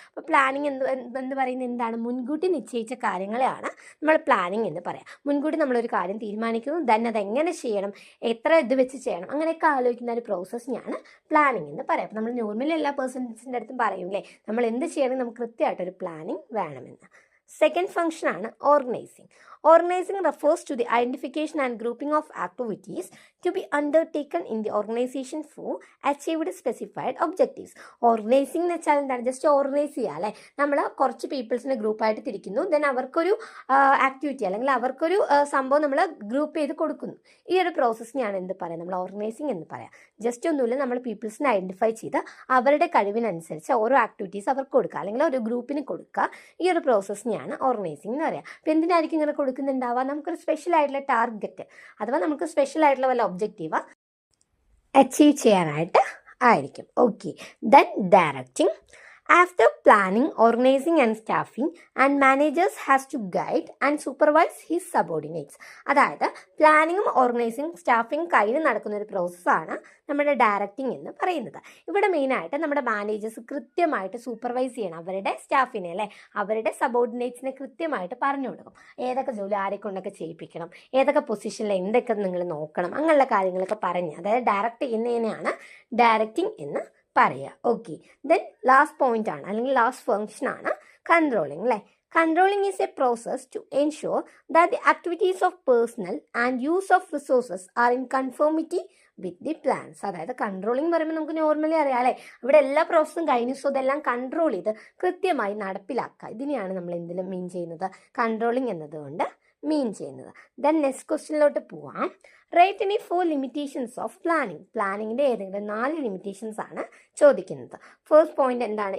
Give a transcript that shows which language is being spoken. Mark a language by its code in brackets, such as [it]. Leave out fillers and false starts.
[ml] അപ്പോൾ പ്ലാനിങ് എന്ന് പറയുന്നത് എന്താണ്? മുൻകൂട്ടി നിശ്ചയിച്ച കാര്യങ്ങളെയാണ് നമ്മൾ പ്ലാനിങ് എന്ന് പറയാം. മുൻകൂട്ടി നമ്മളൊരു കാര്യം തീരുമാനിക്കുന്നു, ദെൻ അതെങ്ങനെ ചെയ്യണം, എത്ര ഇത് വെച്ച് ചെയ്യണം, അങ്ങനെയൊക്കെ ആലോചിക്കുന്ന ഒരു പ്രോസസ്സിനെയാണ് പ്ലാനിങ് എന്ന് പറയാം. അപ്പോൾ നമ്മൾ നോർമലി എല്ലാ പേഴ്സൺസിൻ്റെ അടുത്തും പറയൂലേ, നമ്മൾ എന്ത് ചെയ്യണമെങ്കിൽ നമുക്ക് കൃത്യമായിട്ടൊരു പ്ലാനിങ് വേണമെന്ന്. സെക്കൻഡ് ഫംഗ്ഷൻ ആണ് organising. [en] Organizing refers to the identification and grouping of activities to be undertaken in the organization for achieved specified objectives. [ml] Organizing എന്ന് വെച്ചാൽ എന്താണ്? ജസ്റ്റ് ഓർഗനൈസ് ചെയ്യുക അല്ലേ. നമ്മൾ കുറച്ച് പീപ്പിൾസിനെ ഗ്രൂപ്പായിട്ട് തിരിക്കുന്നു, ദെൻ അവർക്കൊരു ആക്ടിവിറ്റി അല്ലെങ്കിൽ അവർക്കൊരു സംഭവം നമ്മൾ ഗ്രൂപ്പ് ചെയ്ത് കൊടുക്കുന്നു. ഈ ഒരു പ്രോസസ്സിനെയാണ് എന്ത് പറയാം? നമ്മൾ ഓർഗനൈസിങ് എന്ന് പറയാം. ജസ്റ്റ് ഒന്നുമില്ല, നമ്മൾ പീപ്പിൾസിനെ ഐഡൻറ്റിഫൈ ചെയ്ത് അവരുടെ കഴിവിനനുസരിച്ച് ഓരോ ആക്ടിവിറ്റീസ് അവർക്ക് കൊടുക്കുക അല്ലെങ്കിൽ ഒരു ഗ്രൂപ്പിന് കൊടുക്കുക. ഈ ഒരു പ്രോസസ്സിനെയാണ് ഓർഗനൈസിങ് എന്ന് പറയാം. അപ്പോൾ എന്തിനായിരിക്കും ഇങ്ങനെ കൊടുക്കുന്നുണ്ടാവുക? നമുക്കൊരു സ്പെഷ്യൽ ആയിട്ടുള്ള ടാർഗറ്റ് അഥവാ നമുക്ക് സ്പെഷ്യൽ ആയിട്ടുള്ള വല്ല ഒബ്ജക്റ്റീവ് അച്ചീവ് ചെയ്യാനായിട്ട് ആയിരിക്കും. [en] Okay, then directing. After planning, organizing and staffing, and managers has to guide and supervise his subordinates. [ml] അതായത് പ്ലാനിങ്ങും ഓർഗനൈസിങ് സ്റ്റാഫിങ് കഴിഞ്ഞ് നടക്കുന്ന ഒരു പ്രോസസ്സാണ് നമ്മുടെ ഡയറക്റ്റിംഗ് എന്ന് പറയുന്നത്. ഇവിടെ മെയിനായിട്ട് നമ്മുടെ മാനേജേഴ്സ് കൃത്യമായിട്ട് സൂപ്പർവൈസ് ചെയ്യണം അവരുടെ സ്റ്റാഫിനെ അല്ലേ, അവരുടെ സബോർഡിനേറ്റ്സിനെ കൃത്യമായിട്ട് പറഞ്ഞു കൊടുക്കും. ഏതൊക്കെ ജോലി ആരെ കൊണ്ടൊക്കെ ചെയ്യിപ്പിക്കണം, ഏതൊക്കെ പൊസിഷനിൽ എന്തൊക്കെ നിങ്ങൾ നോക്കണം, അങ്ങനെയുള്ള കാര്യങ്ങളൊക്കെ പറഞ്ഞ് അതായത് ഡയറക്റ്റ് ചെയ്യുന്നതിനെയാണ് ഡയറക്റ്റിംഗ് എന്ന് പറയുക. ഓക്കെ, ദെൻ ലാസ്റ്റ് പോയിന്റ് ആണ് അല്ലെങ്കിൽ ലാസ്റ്റ് ഫംഗ്ഷൻ ആണ് കൺട്രോളിങ് അല്ലേ. [en] Controlling is a process to ensure that the activities of personnel and use of resources are in conformity with the plans. [ml] അതായത് കൺട്രോളിങ് പറയുമ്പോൾ നമുക്ക് normally അറിയാം അല്ലേ, ഇവിടെ എല്ലാ പ്രോസസ്സും കഴിഞ്ഞു, സോ ഇതെല്ലാം കൺട്രോൾ ചെയ്ത് കൃത്യമായി നടപ്പിലാക്കുക. ഇതിനെയാണ് നമ്മൾ എന്തിലും മീൻ ചെയ്യുന്നത്? കൺട്രോളിങ് എന്നതുകൊണ്ട് മീൻ ചെയ്യുന്നത്. ദെൻ നെക്സ്റ്റ് ക്വസ്റ്റ്യനിലോട്ട് പോവാം. [en] Right any 4 limitations of planning. [ml] പ്ലാനിങ്ങിൻ്റെ ഏതെങ്കിലും 4 ലിമിറ്റേഷൻസ് ആണ് ചോദിക്കുന്നത്. ഫസ്റ്റ് പോയിന്റ് എന്താണ്?